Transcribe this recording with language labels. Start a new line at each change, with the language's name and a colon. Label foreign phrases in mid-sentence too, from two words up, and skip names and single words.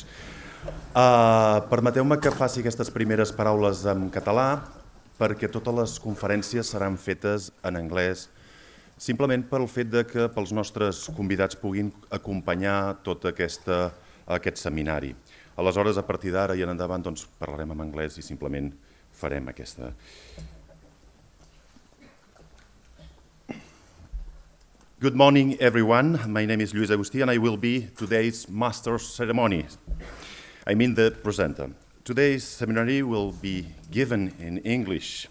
Catalan: Permeteu-me que faci aquestes primeres paraules en català perquè totes les conferències seran fetes en anglès, simplement pel fet que pels nostres convidats puguin acompanyar tot aquest seminari. Aleshores, a partir d'ara i en endavant, parlarem en anglès i simplement farem aquesta.
English: Good morning, everyone. My name is Luis Agustí, and I will be today's master's ceremony. I mean the presenter. Today's seminary will be given in English.